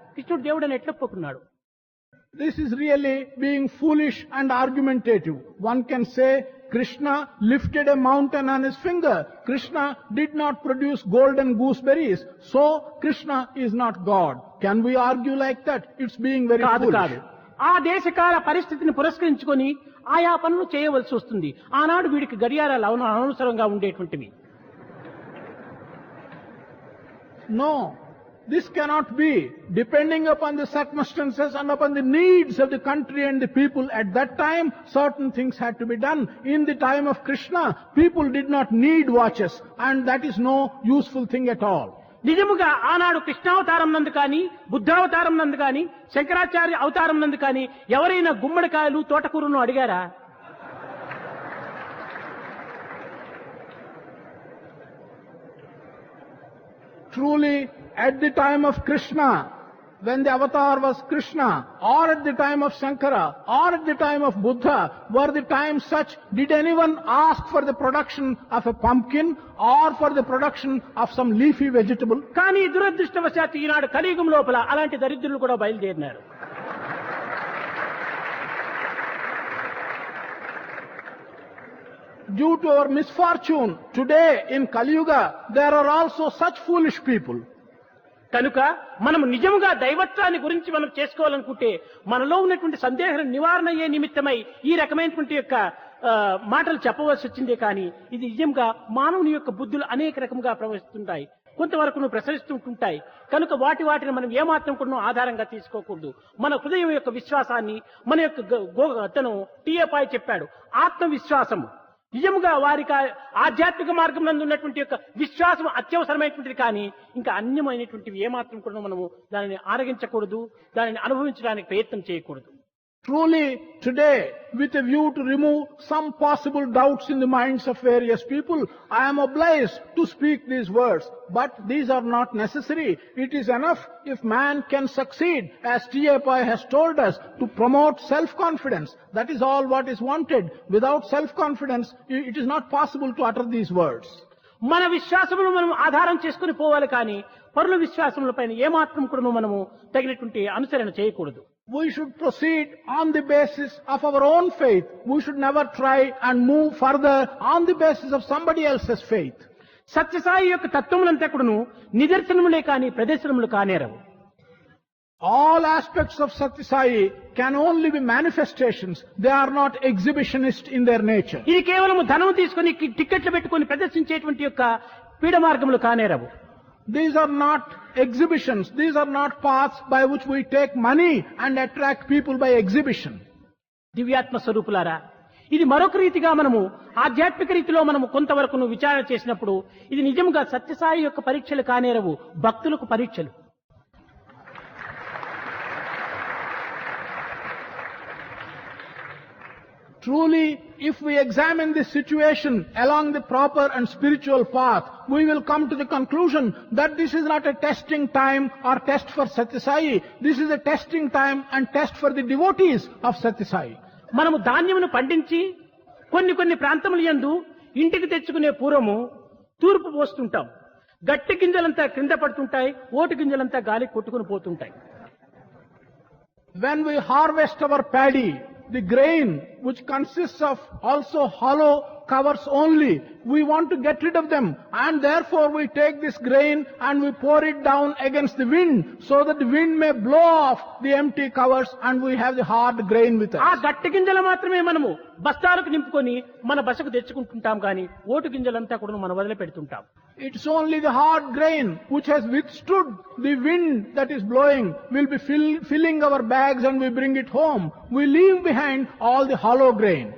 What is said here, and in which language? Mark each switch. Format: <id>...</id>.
<te>కృష్ణుడు దేవుడని ఎట్లా ఒప్పుకున్నాడు?</te> <en>This is really being foolish and argumentative. One can say Krishna lifted a mountain on his finger. Krishna did not produce golden gooseberries. So Krishna is not God. Can we argue like that? It's being very foolish.</en> <te>ఆ దేశకాల పరిస్థితిని పురస్కరించుకొని ఆయా పనులు చేయవలసి వస్తుంది. ఆనాడు వీడికి గడియారాలు అనవసరంగా ఉండేటువంటివి.</te> <en>No. This cannot be. Depending upon the circumstances and upon the needs of the country and the people at that time, certain things had to be done. In the time of Krishna, people did not need watches, and that is no useful thing at all.</en> <te>నిజముగా ఆనాడు కృష్ణావతారం నందు కానీ బుద్ధావతారం నందు కానీ శంకరాచార్య అవతారం నందు కానీ ఎవరైనా గుమ్మడికాయలు తోటకూరను అడిగారా?</te> <en>Truly, at the time of Krishna, when the avatar was Krishna, or at the time of Shankara, or at the time of Buddha, were the times such, did anyone ask for the production of a pumpkin or for the production of some leafy vegetable?</en> <te>కానీ దురదృష్టవశాత్తు ఈనాడు కలియుగం లోపల అలాంటి దరిద్రులు కూడా బయలుదేరినారు.</te> <en>Due to our misfortune, today in Kali Yuga, there are also such foolish people.</en> <te>కనుక మనం నిజంగా దైవత్వాన్ని గురించి మనం చేసుకోవాలనుకుంటే మనలో ఉన్నటువంటి సందేహ నివారణ అయ్యే నిమిత్తమై ఈ రకమైనటువంటి యొక్క మాటలు చెప్పవలసి వచ్చిందే కానీ ఇది నిజంగా మానవుని యొక్క బుద్ధులు అనేక రకంగా ప్రవహిస్తుంటాయి, కొంతవరకు ప్రసరిస్తుంటుంటాయి. కనుక వాటిని మనం ఏమాత్రం కూడా ఆధారంగా తీసుకోకూడదు. మన హృదయం యొక్క విశ్వాసాన్ని మన యొక్క తను టీఎఫ్ఐ చెప్పాడు, ఆత్మవిశ్వాసము నిజముగా వారికి ఆధ్యాత్మిక మార్గం నందు ఉన్నటువంటి యొక్క విశ్వాసం అత్యవసరమైనటువంటిది కానీ ఇంకా అన్యమైనటువంటివి ఏమాత్రం కూడా మనము దానిని ఆరగించకూడదు, దానిని అనుభవించడానికి ప్రయత్నం చేయకూడదు.</te> <en>Truly, today, with a view to remove some possible doubts in the minds of various people, I am obliged to speak these words. But these are not necessary. It is enough if man can succeed, as T.A. Pai has told us, to promote self-confidence. That is all what is wanted. Without self-confidence, it is not possible to utter these words.</en> <te>మన విశ్వాసమును మనం ఆధారం చేసుకుని పోవాలి కానీ పరుల విశ్వాసములపైన ఏమాత్రం కూడా మనము తగినటువంటి అనుసరణ చేయకూడదు.</te> <en>We should proceed on the basis of our own faith. We should never try and move further on the basis of somebody else's faith.</en> <te>Sathya Sai యొక్క తత్వములంతా కూడాను నిదర్శనములే కానీ ప్రదర్శనములు కానేరవు.</te> <en>All aspects of Sathya Sai can only be manifestations. They are not exhibitionist in their nature.</en> <te>ఇది కేవలం ధనం తీసుకొని టికెట్లు పెట్టుకొని ప్రదర్శించేటువంటి యొక్క పీడ మార్గములు కానేరవు.</te> <en>These are not exhibitions. These are not paths by which we take money and attract people by exhibition.</en> <te>దివ్యాత్మ స్వరూపులారా, ఇది మరొక రీతిగా మనము ఆధ్యాత్మిక రీతిలో మనము కొంతవరకు విచారణ చేసినప్పుడు ఇది నిజంగా సత్యసాయి యొక్క పరీక్షలు కానేరవు, భక్తులకు పరీక్షలు.</te> <en>Truly, if we examine this situation along the proper and spiritual path, we will come to the conclusion that this is not a testing time or test for Sathya Sai. This is a testing time and test for the devotees of Sathya Sai.</en> <te>మనము ధాన్యమును పండించి కొన్ని ప్రాంతముల యందు ఇంటికి తెచ్చుకునే పూర్వము తూర్పు పోస్తుంటాం. గట్టి గింజలంతా క్రింద పడుతుంటాయి, ఓటు గింజలంతా గాలి కొట్టుకుని పోతుంటాయి.</te> <en>When we harvest our paddy, the grain, which consists of also hollow covers only, we want to get rid of them, and therefore we take this grain and we pour it down against the wind so that the wind may blow off the empty covers and we have the hard grain with us.</en> <te>ఆ గట్టి గింజలు మాత్రమే మనము బస్తాలకు నింపుకొని మన బసకు తెచ్చుకుంటుంటాం కానీ vote గింజలంతా కూడా మనం వదిలిపెడుతుంటాం.</te> <en>It's only the hard grain which has withstood the wind that is blowing will be filling our bags and we bring it home. We leave behind all the hollow grain.</en>